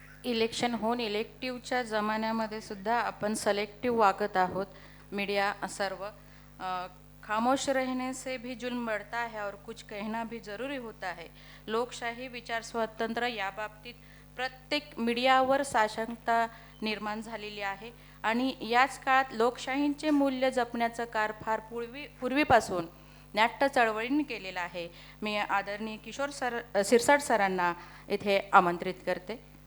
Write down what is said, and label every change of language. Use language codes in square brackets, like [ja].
[mr] Election होऊन इलेक्टिव्हच्या जमान्यामध्ये सुद्धा आपण सलेक्टिव्ह वागत आहोत. [hi] मीडिया सर्व खामोश रहने से भी जुल्म बढ़ता है और कुछ कहना भी जरूरी होता है. [mr] लोकशाही, विचार स्वातंत्र्य या बाबतीत प्रत्येक मीडियावर साशंकता निर्माण झालेली आहे आणि याच काळात लोकशाहींचे मूल्य जपण्याचं कार्य फार पूर्वीपासून नाट्य चळवळीने केलेलं आहे. मी आदरणीय किशोर सिरसाट सरांना इथे आमंत्रित करते.